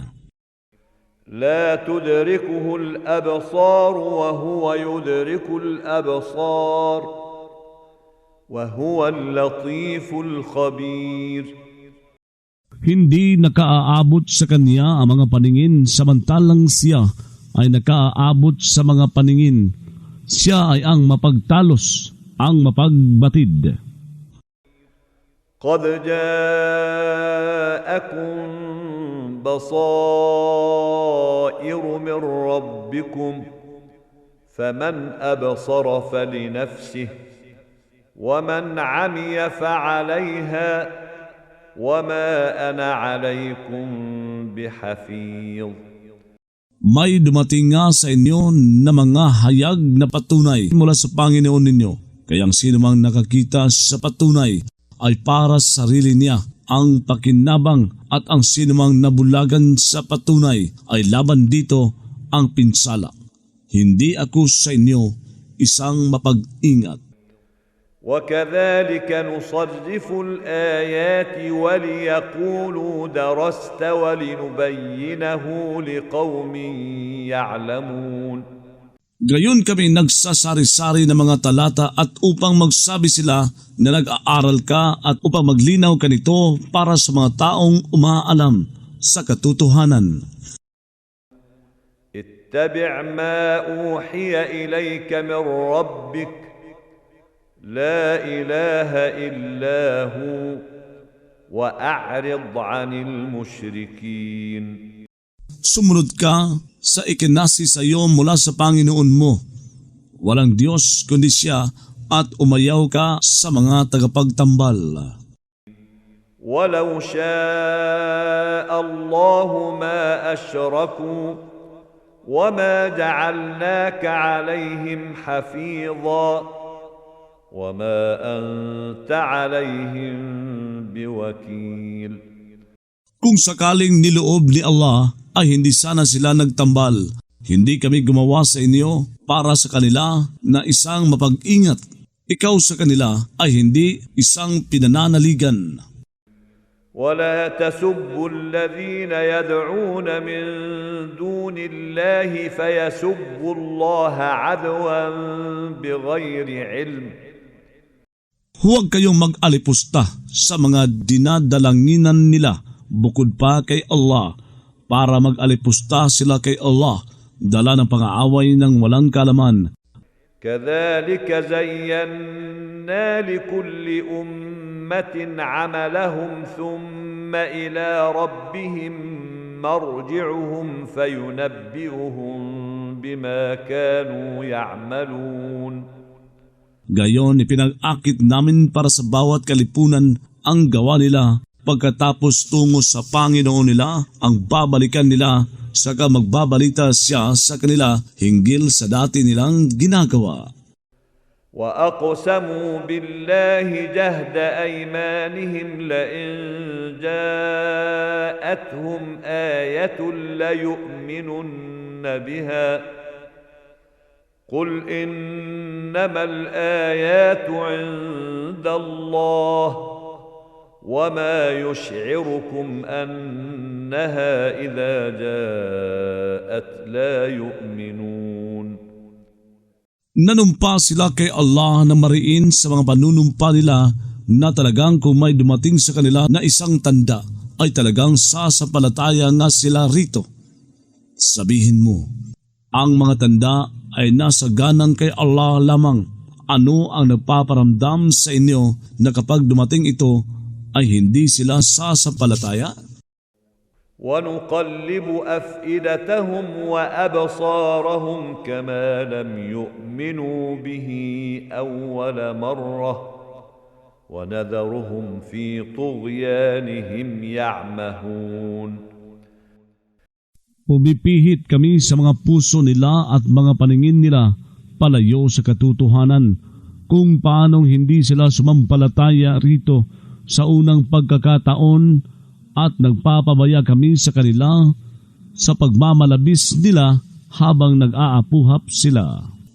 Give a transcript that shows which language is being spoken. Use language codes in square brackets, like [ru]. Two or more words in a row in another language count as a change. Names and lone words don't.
[ar] لا تدركه الأبصار وهو يدرك الأبصار وهو اللطيف الخبير. [tl] Hindi nakaaabot sa Kanya ang mga paningin samantalang siya ay nakaaabot sa mga paningin. Siya ay ang mapagtalos, ang mapagbatid. [ar] قد جاءكم بصائر من ربكم فمن أبصر فلنفسه ومن عمي فعليها وما أنا عليكم بحفيظ. [tl] May dumating nga sa inyo na mga hayag na patunay mula sa Panginoon ninyo. Kayang sino mang nakakita sa patunay ay para sa sarili niya ang pakinabang at ang sino mang nabulagan sa patunay ay laban dito ang pinsala. Hindi ako sa inyo isang mapag-ingat. [ar] وكذلك نصرف الآيات وليقولوا درست ولنبينه لقوم يعلمون. [tl] Gayon kami nagsasari-sari ng mga talata at upang magsabi sila na nag-aaral ka at upang maglinaw ka nito para sa mga taong umaalam sa katotohanan. [ar] اتبع ما أوحي إليك من ربك لا إله إلا هو وأعرض عن المشركين. [tl] Sumunod ka sa ikinasi sa iyo mula sa Panginoon mo. Walang Diyos kundi siya at umayaw ka sa mga tagapagtambal. [ar] ولو شاء الله ما أشركوا وما جعلناك عليهم حفيظا وما أنت عليهم بوكيل. [tl] Kung sakaling niloob ni Allah ay hindi sana sila nagtambal. Hindi kami gumawa sa inyo para sa kanila na isang mapag-ingat. Ikaw sa kanila ay hindi isang pinananaligan. [ar] ولا تسبوا الذين يدعون من دون الله فيسبوا الله عدوا بغير علم. [tl] Huwag kayong mag-alipusta sa mga dinadalanginan nila bukod pa kay Allah para mag-alipusta sila kay Allah dala ng pang-aaway ng walang kalaman. [ar] كذلك زينا لكل أمة عملهم ثم إلى ربهم مرجعهم فينبئهم بما كانوا يعملون. [tl] Gayon ipinag-akit namin para sa bawat kalipunan ang gawa nila. Pagkatapos tungo sa Panginoon nila, ang babalikan nila, saka magbabalita siya sa kanila hinggil sa dati nilang ginagawa. [ar] وأقسموا بالله جهد أيمانهم لئن جاءتهم آية ليؤمنن بها قل إنما الآيات عند الله وما يشعركم أن إنها إذا جاءت لا يؤمنون. [tl] Nanumpa sila kay Allah na mariin sa mga panunumpa nila na talagang kung may dumating sa kanila na isang tanda ay talagang sasampalataya nga sila rito. Sabihin mo, ang mga tanda ay nasa ganang kay Allah lamang. Ano ang nagpaparamdam sa inyo na kapag dumating ito ay hindi sila sasampalataya? [ar] ونقلب أفئدتهم وأبصارهم كما لم يؤمنوا به أول مرة ونذرهم في طغيانهم يعمهون. [tl] Pumipihit kami sa mga puso nila at mga paningin nila palayo sa katotohanan kung paanong hindi sila sumampalataya rito sa unang pagkakataon at nagpapabaya kami sa kanila sa pagmamalabis nila habang nag-aapuhap sila.